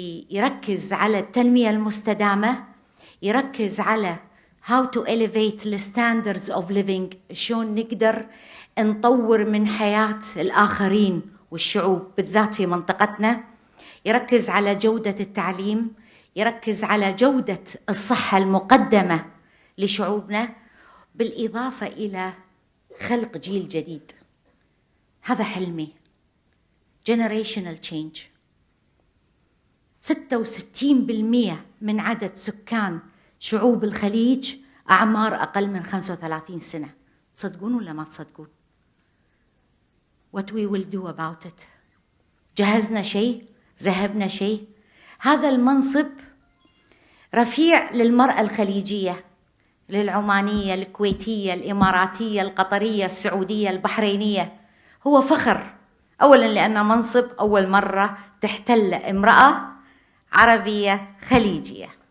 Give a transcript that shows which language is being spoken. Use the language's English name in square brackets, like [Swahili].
[Arabic] يركز على التنمية المستدامة، يركز على [English] how to elevate the standards of living، [Arabic] شلون نقدر نطور من حياة الآخرين والشعوب بالذات في منطقتنا، يركز على جودة التعليم، يركز على جودة الصحة المقدمة لشعوبنا، بالإضافة إلى خلق جيل جديد. هذا حلمي [English] generational change. [Arabic] 66% من عدد سكان شعوب الخليج أعمار أقل من 35 سنة. تصدقون ولا ما تصدقون؟ [English] What we will do about it. [Arabic] جهزنا شيء؟ ذهبنا شيء؟ هذا المنصب رفيع للمرأة الخليجية، للعمانية، الكويتية، الإماراتية، القطرية، السعودية، البحرينية. هو فخر، أولاً لأنه منصب أول مرة تحتل امرأة عربية خليجية.